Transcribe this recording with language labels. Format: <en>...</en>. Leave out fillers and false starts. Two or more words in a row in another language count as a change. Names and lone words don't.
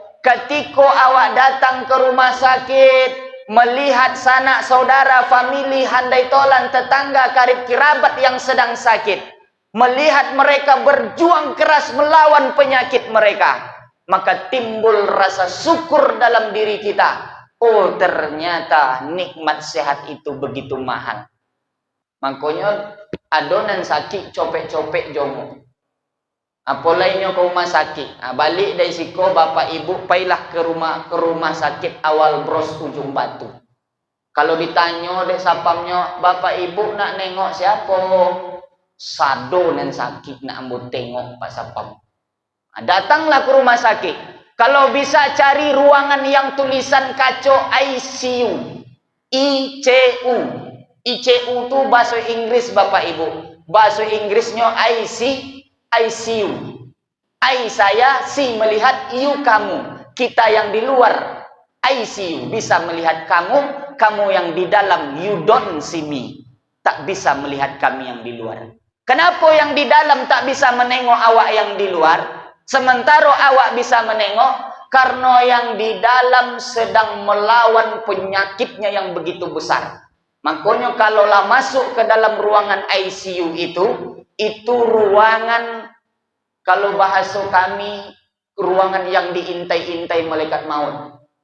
<id>Ketika awak datang ke rumah sakit, melihat sanak saudara, famili, handai tolan, tetangga, karib kerabat yang sedang sakit, melihat mereka berjuang keras melawan penyakit mereka, maka timbul rasa syukur dalam diri kita. Oh, ternyata nikmat sehat itu begitu mahal.</id> <min>Makanya adonan sakit copek-copek jomo. Apa lainnya ke rumah sakit. Balik dari siko Bapak Ibu pailah ke rumah sakit awal bros ujung batu. Kalau ditanya dek sapamnya, Bapak Ibu nak nengok siapa? Sado nan sakit nak ambo tengok Pak Sapam.</min> <id>Datanglah ke rumah sakit. Kalau bisa cari ruangan yang tulisan kaco ICU. ICU. ICU itu bahasa Inggris Bapak Ibu. Bahasa Inggrisnya ICU. I saya, si melihat, you kamu. Kita yang di luar ICU bisa melihat kamu, kamu yang di dalam</id> <en>you don't see me.</en> <id>Tak bisa melihat kami yang di luar. Kenapa yang di dalam tak bisa menengok awak yang di luar? Sementara awak bisa menengok, karena yang di dalam sedang melawan penyakitnya yang begitu besar. Makanya kalaulah masuk ke dalam ruangan ICU itu ruangan, kalau bahasa kami, ruangan yang diintai-intai malaikat maut.</id>